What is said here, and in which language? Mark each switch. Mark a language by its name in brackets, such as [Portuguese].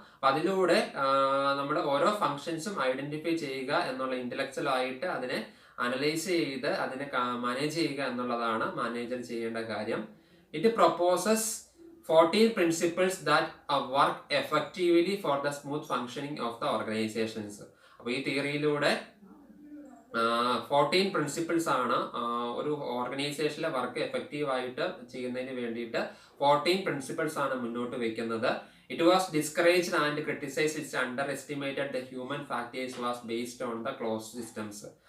[Malayalam] അപ്പം അതിലൂടെ നമ്മുടെ ഓരോ ഫങ്ഷൻസും ഐഡന്റിഫൈ ചെയ്യുക എന്നുള്ള ഇന്റലക്ച്വൽ ആയിട്ട് അതിനെ അനലൈസ് ചെയ്ത് അതിനെ മാനേജ് ചെയ്യുക എന്നുള്ളതാണ് മാനേജർ ചെയ്യേണ്ട കാര്യം. [English] It proposes 14 principles that work effectively for the smooth functioning of the organizations. [Malayalam] അപ്പോൾ ഈ തിയറിയിലൂടെ 14 പ്രിൻസിപ്പിൾസ് ആണ് ഒരു ഓർഗനൈസേഷനിലെ വർക്ക് എഫക്റ്റീവ് ആയിട്ട് ചെയ്യുന്നതിന് വേണ്ടിയിട്ട് 14 പ്രിൻസിപ്പിൾസ് ആണ് മുന്നോട്ട് വെക്കുന്നത്. [English] It was discouraged and criticised. It's underestimated the human factors was based on the close systems.